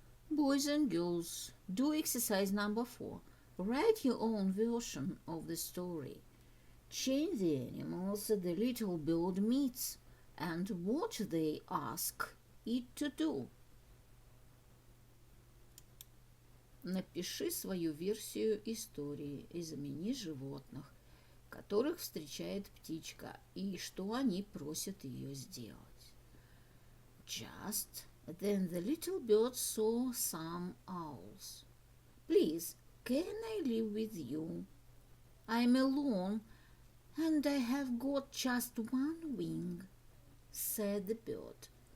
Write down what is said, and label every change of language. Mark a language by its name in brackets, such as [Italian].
[English] Boys and girls, do exercise number 4. Write your own version of the story. Change the animals the little bird meets and what they ask it to do. [Russian] Напиши свою версию истории и замени животных, которых встречает птичка, и что они просят ее сделать. [English] Just then the little bird saw some owls. Please, can I live with you? I'm alone and I have got just one wing, said the bird.